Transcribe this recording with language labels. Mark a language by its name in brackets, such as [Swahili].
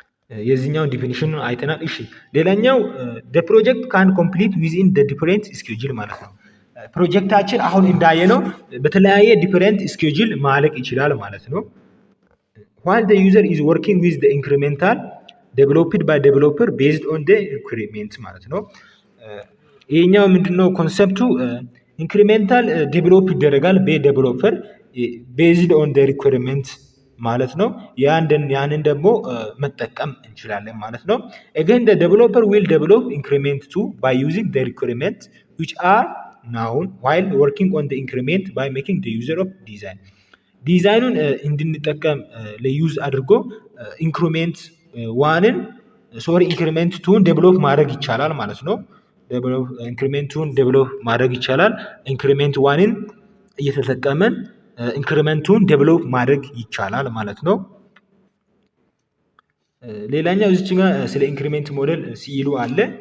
[Amharic] የዚህኛውን ዲፊኒሽን አይተናል። እሺ ሌላኛው [English] the project can complete within the different schedule [Amharic] ማለት ነው። ፕሮጀክታችን አሁን እንዳየነው በተለያየ ዲፈረንት ስኬጁል ማለቅ ይችላል ማለት ነው። [English] while the user is working with the incremental developed by developer based on the requirement [Amharic] ማለት ነው። ይሄኛው ምንድነው ኮንሰፕቱ? ኢንክሪሜንታል ዴቨሎፕ ይደረጋል በዴቨሎፐር ቤዝድ ኦን the requirement ማለት ነው። ያንን ደግሞ መጠቀም እንችላለን ማለት ነው። [English] again the developer will develop increment 2 by using the requirement which are known while working on the increment by making the user of design [Amharic] ዲዛይኑን እንድንጠቀም ለዩዝ አድርጎ ኢንክሪሜንት 1ን ኢንክሪሜንት ቱን ዴቨሎፕ ማድረግ ይቻላል ማለት ነው። ኢንክሪሜንቱን ዴቨሎፕ ማድረግ ይቻላል። ኢንክሪሜንት ዋንን እየተጠቀመን ኢንክሪሜንቱን ዴቨሎፕ ማድረግ ይቻላል ማለት ነው። ሌላኛው እዚች ጋር ስለ ኢንክሪሜንት ሞዴል ሲሉ አለ።